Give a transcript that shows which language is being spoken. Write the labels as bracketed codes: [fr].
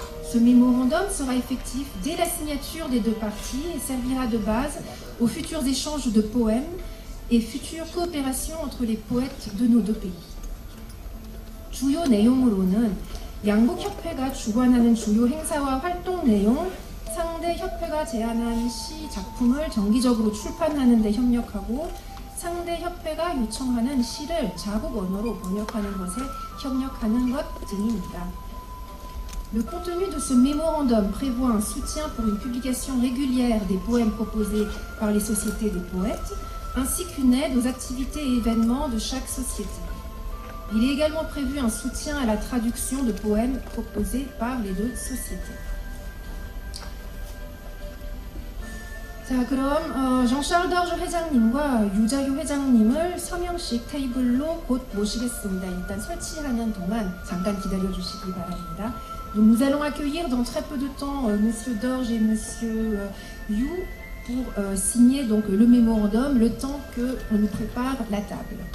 [fr] Ce mémorandum sera effectif dès la signature des deux parties et servira de base aux futurs échanges de poèmes et futures coopérations entre les poètes de nos deux pays. [ko] 주요 내용으로는 양국 협회가 주관하는 주요 행사와 활동 내용, 상대 협회가 제안한 시 작품을 정기적으로 출판하는 데 협력하고 상대 협회가 요청하는 시를 자국 언어로 번역하는 것에 협력하는 것 등입니다. [fr] Le contenu de ce mémorandum prévoit un soutien pour une publication régulière des poèmes proposés par les sociétés des poètes, ainsi qu'une aide aux activités et événements de chaque société. Il est également prévu un soutien à la traduction de poèmes proposés par les deux sociétés. [ko] 자, 그럼 정샤르 더르 회장님과 유자유 회장님을 서명식 테이블로 곧 모시겠습니다. 일단 설치하는 동안 잠깐 기다려 주시기 바랍니다. [fr] Donc nous allons accueillir dans très peu de temps Monsieur Dorje et Monsieur Yu pour signer donc le mémorandum, le temps que on nous prépare la table.